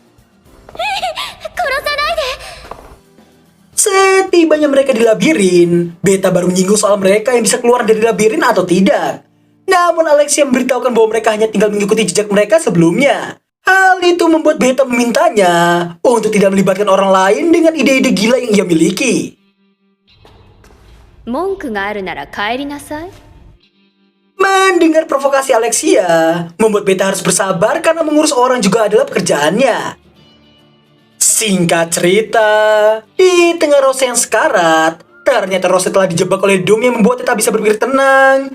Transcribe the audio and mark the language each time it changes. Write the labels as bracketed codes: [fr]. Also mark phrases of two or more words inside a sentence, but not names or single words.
[id] Setibanya mereka di labirin, Beta baru menyinggung soal mereka yang bisa keluar dari labirin atau tidak. Namun Alexia memberitahukan bahwa mereka hanya tinggal mengikuti jejak mereka sebelumnya. Hal itu membuat Beta memintanya untuk tidak melibatkan orang lain dengan ide-ide gila yang ia miliki. [ja] 文句があるなら帰りなさい。 [id] Mendengar provokasi Alexia, membuat Beta harus bersabar karena mengurus orang juga adalah pekerjaannya. Singkat cerita, di tengah Rose yang sekarat, ternyata Rose telah dijebak oleh Doom yang membuatnya tak bisa berpikir tenang.